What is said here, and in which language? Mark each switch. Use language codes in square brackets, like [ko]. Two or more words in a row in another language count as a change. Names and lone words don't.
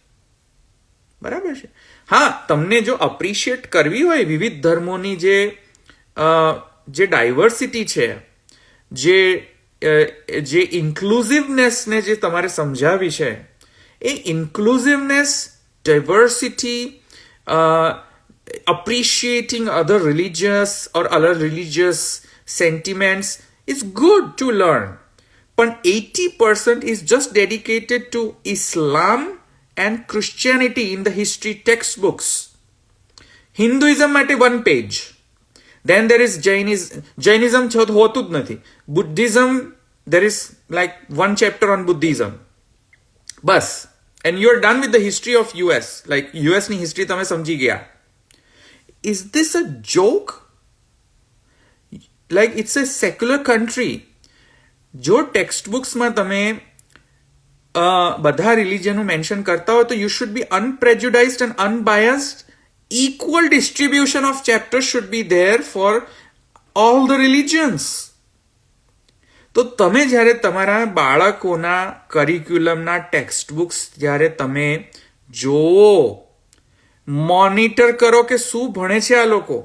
[gu] બરાબર છે. હા, તમને જો અપ્રિશિએટ કરવી હોય વિવિધ ધર્મોની જે ડાયવર્સિટી છે, જે ઇન્ક્લુઝિવનેસને જે તમારે સમજાવી છે, એ ઇન્ક્લુઝિવનેસ, ડાયવર્સિટી, [en] appreciating other religious or other religious sentiments is good to learn. But 80% is just dedicated to Islam and Christianity in the history textbooks. Hinduism માટે 1 page. Then there is Jainism [gu] હોતું જ નથી. [en] Buddhism, there is like 1 chapter on Buddhism. બસ and you're done with the history of US, like US ની history [gu] તમે સમજી ગયા. [en] Is this a joke? Like it's a secular country. [gu] જો ટેક્સ્ટ બુક્સમાં તમે બધા રિલિજનનું મેન્શન કરતા હો તો [en] you should be unprejudiced and unbiased. equal distribution of chapters should be there for all the religions. [gu] તો તમે જ્યારે તમારા બાળકોના કરિક્યુલમના ટેક્સ્ટ બુક્સ જ્યારે તમે જોવો, મોનિટર કરો કે શું ભણે છે આ લોકો.